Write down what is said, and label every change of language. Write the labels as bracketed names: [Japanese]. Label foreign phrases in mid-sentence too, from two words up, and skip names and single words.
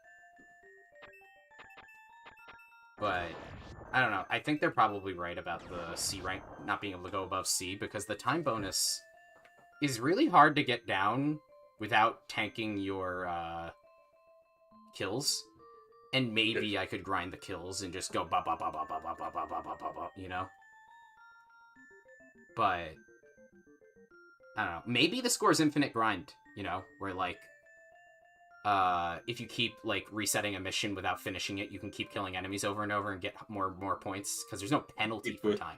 [English] But, I don't know. I think they're probably right about the C rank not being able to go above C, because the time bonus is really hard to get down without tanking your kills. And maybe I could grind the kills and just go ba ba ba ba ba ba ba ba ba ba ba ba, you know? But I don't know. Maybe the score is infinite grind, you know, where like if you keep like resetting a mission without finishing it, you can keep killing enemies over and over and get more points because there's no penalty for time.